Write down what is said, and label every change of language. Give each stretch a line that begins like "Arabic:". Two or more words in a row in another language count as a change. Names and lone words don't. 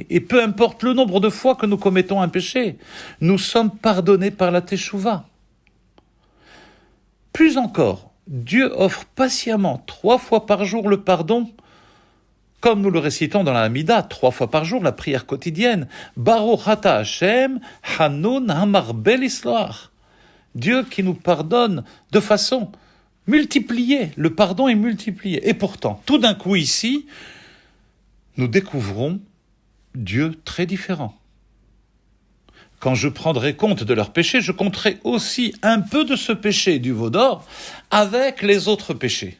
French: Et peu importe le nombre de fois que nous commettons un péché, nous sommes pardonnés par la teshuva. Plus encore, Dieu offre patiemment 3 fois par jour le pardon, comme nous le récitons dans la Hamida, 3 fois par jour, la prière quotidienne.
Hebrew: ברוך אתה השם חנון המרבה לסלוח.
French: Dieu qui nous pardonne de façon multipliée. Le pardon est multiplié. Et pourtant, tout d'un coup ici, nous découvrons Dieu très différent. Quand je prendrai compte de leurs péchés, je compterai aussi un peu de ce péché du veau d'or avec les autres péchés.